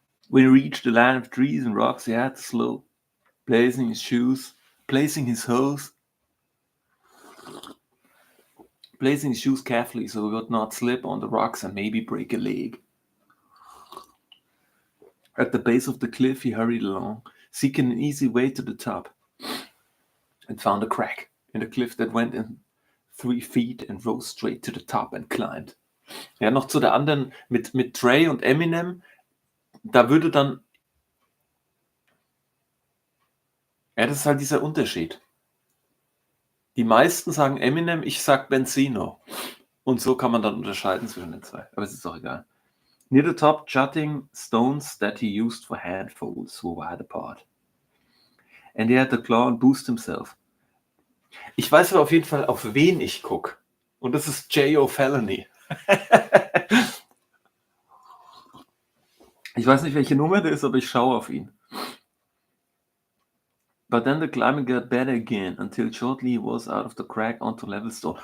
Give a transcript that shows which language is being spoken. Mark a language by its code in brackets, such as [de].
[en] When he reached the land of trees and rocks, he had to slow, placing his shoes, placing his hose, placing his shoes carefully so he would not slip on the rocks and maybe break a leg. At the base of the cliff, he hurried along, seeking an easy way to the top, and found a crack in the cliff that went in 3 feet and rose straight to the top and climbed. [de] Ja, noch zu der anderen mit Dre und Eminem. Da würde dann. Ja, das ist halt dieser Unterschied. Die meisten sagen Eminem, ich sag Benzino. Und so kann man dann unterscheiden zwischen den zwei. Aber es ist doch egal. [en] Near the top, jutting stones that he used for handfolds were wide apart. And he had to claw and boost himself. [de] Ich weiß aber auf jeden Fall, auf wen ich gucke. Und das ist J.O. Felony. Ich weiß nicht, welche Nummer der ist, aber ich schaue auf ihn. [en] But then the climbing got better again, until shortly he was out of the crack onto level stone.